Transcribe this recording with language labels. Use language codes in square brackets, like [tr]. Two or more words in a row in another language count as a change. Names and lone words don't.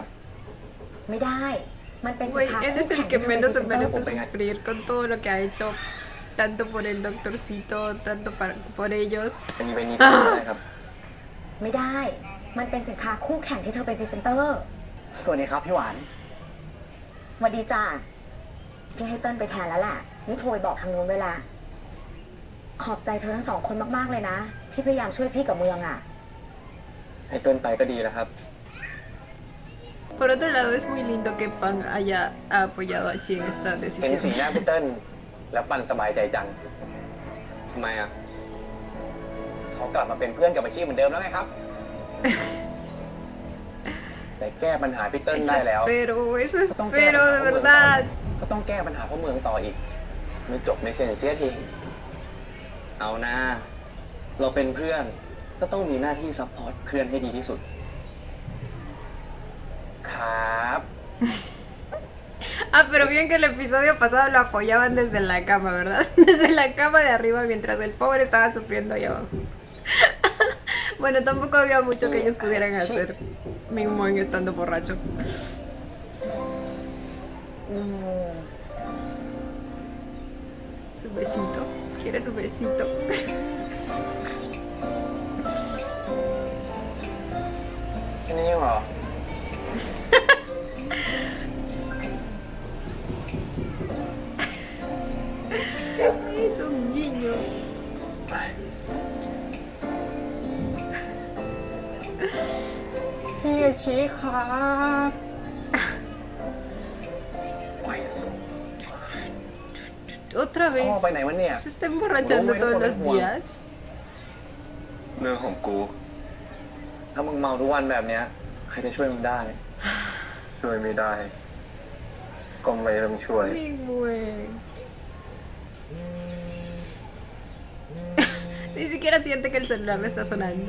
[th] ไม่ได้ มันเป็นสิน [es] Güey, [th] ค้า [es] él [th] คู่ [es] es [th] แข่ [es] el [th] ง [es] que [th] ที่เธอเป็น [es] menos [th] พ [es] se [th] รีเซนเตอ [es] merece [th] ร์ [es] sufrir con todo lo que ha hecho, tanto por el doctorcito, tanto por ellos. [th] เป็นอีเวนต์นี้แทนก็ได้ครับ ไม่ได้ มันเป็นสินค้าคู่แข่งที่เธอเป็นพรีเซนเตอร์ สวัสดีครับพี่หวาน สวัสดีจ้าพี่ให้เติ้ลไปแทนแล้วแหละ นี่โทรไปบอกทางนู้นเวลา ขอบใจเธอทั้งสองคนมากๆเลยนะ ที่พยายามช่วยพี่กับเมืองอ่ะ ให้เติ้ลไปก็ดีแล้วครับ [es] Por otro lado, es muy lindo que Pan haya apoyado a Chi en esta [th] เห็นสี [es] decisión. [th] หน้าพี่เติ้ลแล้วปันสบายใจจังทำไมอ่ะเขากลับมาเป็นเพื่อนกับอาชีพเหมือนเดิมแล้วไงครับ แต่แก้ปัญหาพี่เติ้ล [es] Eso [th] ได้แล้ว [es] espero, eso [th] ก็ต้องแก้ปัญ [es] espero, [th] หา [es] de [th] พ่อเมืองต่อ [es] verdad. [th] ก็ต้องแก้ปัญหาพ่อเมืองต่ออีก ไม่จบไม่เสร็จเสียทีเอานะ เราเป็นเพื่อนก็ต้องมีหน้าที่ซัพพอร์ตเพื่อนให้ดีที่สุด ครับ [es] Ah, pero bien que el episodio pasado lo apoyaban desde la cama, ¿verdad? Desde la cama de arriba mientras el pobre estaba sufriendo allá abajo. Bueno, tampoco había mucho que ellos pudieran hacer. Mismo en estando borracho. อืม Su besito. Quiere su besito. [th] แค่นี้เองเหรอ [es] Es un niño. [th] พี่ชี้ครับ [es] Otra vez. [th] Oh,ไปไหนวะเนี่ย [es] Se está emborrachando Bueno, todos bueno, los bueno. días. [th] เรื่องของกู ถ้ามึงเมาทุกวันแบบเนี้ย ใครจะช่วยมึงได้ ช่วยไม่ได้ ก็ไม่ต้องช่วย [es] Mi buen. Ni siquiera siente que el celular le está sonando.